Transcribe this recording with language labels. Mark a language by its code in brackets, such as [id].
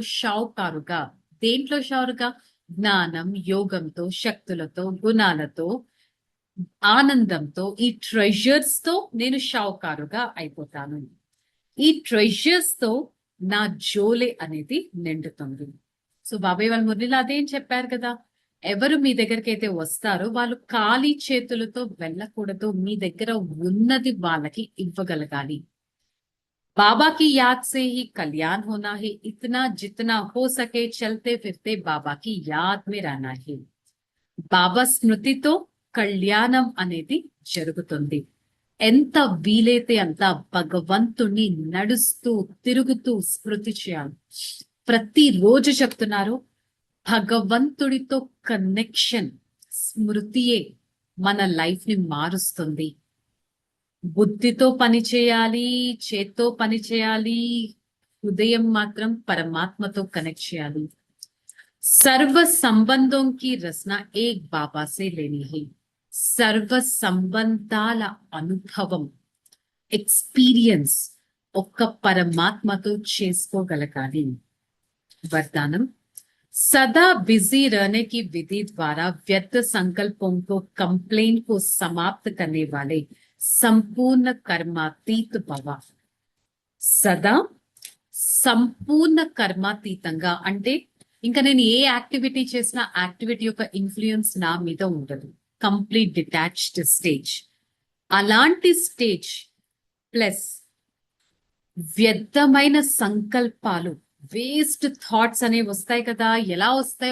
[te] షావుకారుగా. దేంట్లో షావురుగా? జ్ఞానం, యోగంతో, శక్తులతో, గుణాలతో, ఆనందంతో, ఈ ట్రెజర్స్ తో నేను షావుకారుగా అయిపోతాను. ఈ ట్రెజర్స్ తో నా జోలే అనేది నిండుతుంది. సో బాబాయ్ వాళ్ళ మురళిలో అదేం చెప్పారు కదా, ఎవరు మీ దగ్గరికి అయితే వస్తారో వాళ్ళు ఖాళీ చేతులతో వెళ్ళకూడదు. మీ దగ్గర ఉన్నది వాళ్ళకి ఇవ్వగలగాలి. [hi] बाबा की याद से ही कल्याण होना है, इतना जितना हो सके चलते फिरते बाबा की याद में रहना है. [te] బాబా స్మృతితో కళ్యాణం అనేది జరుగుతుంది. ఎంత వీలైతే అంత భగవంతుణ్ణి నడుస్తూ తిరుగుతూ స్మృతి చేయాలి. ప్రతిరోజు చెప్తున్నారు, భగవంతుడితో కనెక్షన్, స్మృతియే మన లైఫ్ ని మారుస్తుంది. బుద్ధితో పని చేయాలి, చేత్తో పని చేయాలి, హృదయం మాత్రం పరమాత్మతో కనెక్ట్ చేయాలి. [hi] సర్వ సంబంధం కి రచన ఏక్ బాబా సే లేని హై. [te] సర్వ సంబంధాల అనుభవం, ఎక్స్పీరియన్స్ ఒక్క పరమాత్మతో చేసుకోగలగాలి. [hi] వరదానం, सदा बिजी रहने की विधि द्वारा व्यर्थ संकल्पों को, कंप्लेन को समाप्त करने वाले संपूर्ण कर्मातीत भव. [te] సదా సంపూర్ణ కర్మాతీతంగా అంటే ఇంకా నేను ఏ యాక్టివిటీ చేసినా యాక్టివిటీ యొక్క ఇన్ఫ్లుయెన్స్ నా మీద ఉండదు. Complete detached stage. అలాంటి స్టేజ్ ప్లస్ వ్యర్థమైన సంకల్పాలు, వేస్ట్ థాట్స్ అనేవి వస్తాయి కదా, ఎలా వస్తాయి?